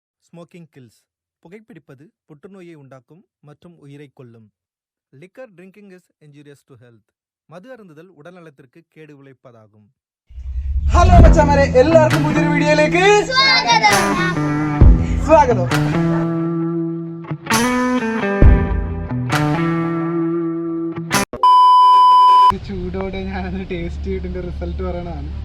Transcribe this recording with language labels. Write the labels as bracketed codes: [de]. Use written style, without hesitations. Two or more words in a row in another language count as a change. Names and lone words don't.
[en] Smoking kills. [ta] புகைப்பிடிப்பது புற்றுநோயை உண்டாக்கும் மற்றும் உயிரை கொல்லும். [en] Liquor drinking is injurious to health. [ta] மது அருந்துதல் உடல்நலத்திற்கு கேடு விளைவிப்பதாகும். [ml] ഹലോ മച്ചാമാരെ, എല്ലാവർക്കും പുതിയൊരു വീഡിയോയിലേക്ക് സ്വാഗതം. ചൂടോടെ ഞാനത് ടേസ്റ്റ് ചെയ്തിട്ട് റിസൾട്ട് പറയണതാണ്.